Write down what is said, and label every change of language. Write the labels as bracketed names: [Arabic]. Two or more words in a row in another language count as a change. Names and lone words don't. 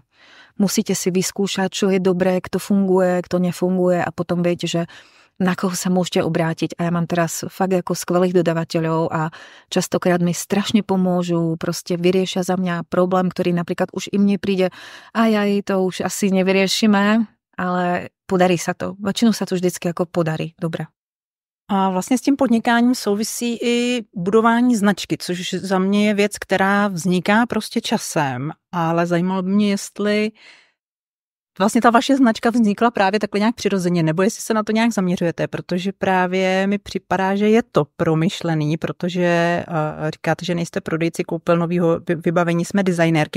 [Slovak] Musíte si vyskúšať, čo je dobré, kto funguje, kto nefunguje a potom viete, že na koho sa môžete obrátiť. A ja mám teraz fakt ako skvelých dodavateľov a častokrát mi strašne pomôžu, proste vyriešia za mňa problém, ktorý napríklad už im nepríde. To už asi nevyriešime, ale podarí sa to. Väčšinou sa to vždycky ako podarí. Dobre. [Czech] A vlastně s tím podnikáním souvisí i budování značky, což za mě je věc, která vzniká prostě časem, ale zajímalo by mě, jestli vlastně ta vaše značka vznikla právě takhle nějak přirozeně, nebo jestli se na to nějak zaměřujete, protože právě mi připadá, že je to promyšlený, protože říkáte, že nejste prodejci koupelnového vybavení, jsme designérky.